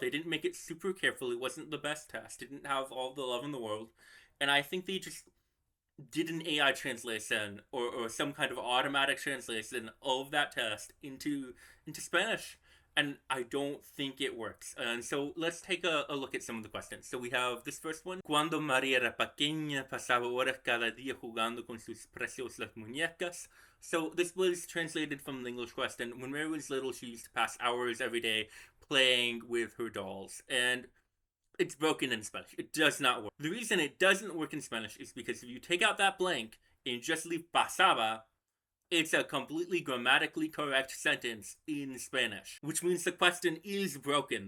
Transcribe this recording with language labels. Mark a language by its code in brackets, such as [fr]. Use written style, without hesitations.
[en] They didn't make it super careful. It wasn't the best test. It didn't have all the love in the world. And I think they just did an AI translation or some kind of automatic translation of that test into Spanish. And I don't think it works. And so let's take a look at some of the questions. So we have this first one. [es] Cuando María era pequeña, pasaba horas cada día jugando con sus preciosas muñecas. [en] So this was translated from the English question. When Mary was little, she used to pass hours every day playing with her dolls. And it's broken in Spanish. It does not work. The reason it doesn't work in Spanish is because if you take out that blank and just leave pasaba, it's a completely grammatically correct sentence in Spanish, which means the question is broken.